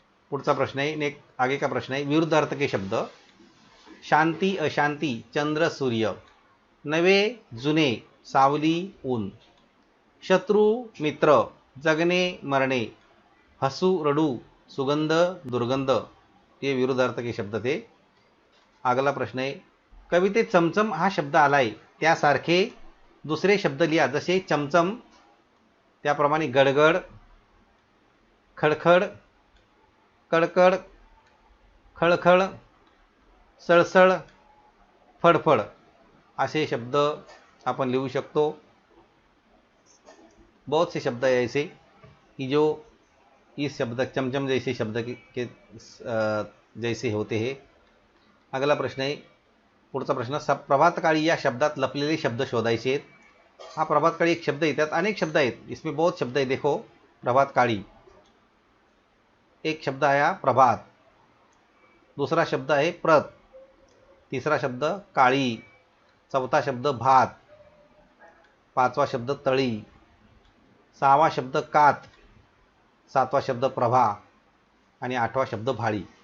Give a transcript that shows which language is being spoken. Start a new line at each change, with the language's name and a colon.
Marathi: पुढचा प्रश्न आहे,
Hindi: आगे का प्रश्न है, विरुद्ध अर्थ के शब्द.
Marathi: शांति अशांति. चंद्र सूर्य. नवे जुने. सावली ऊन. शत्रु मित्र. जगणे मरणे. हसू रडू. सुगंध दुर्गंध.
Hindi: ये विरुद्ध अर्थ के शब्द थे. अगला प्रश्न है,
Marathi: कवितेत चमचम हा शब्द आलाय त्यासारखे दुसरे शब्द लिहा. जसे चमचम त्याप्रमाणे गडगड, खडखड, कडकड, खळखळ, सळसळ, फड़फड़ असे शब्द अपन लिखू शकतो।
Hindi: बहुत से शब्द है ऐसे कि जो इस शब्द चमचम जैसे शब्द के जैसे होते हैं।
Marathi: अगला प्रश्न आहे, पुढचा प्रश्न, प्रभातकाळी या शब्दात लपलेले शब्द शोधायचे आहेत। हा प्रभातकाळी एक शब्द है, त्यात अनेक शब्द आहेत,
Hindi: इसमें बहुत शब्द है।
Marathi: देखो प्रभातकाळी, एक शब्द आया प्रभात,
Hindi: दूसरा शब्द है प्रत,
Marathi: तीसरा शब्द काळी, चौथा शब्द भात, पाचवा शब्द तळी, सहावा शब्द कात, सातवा शब्द प्रभा आणि आठवा शब्द भाळी।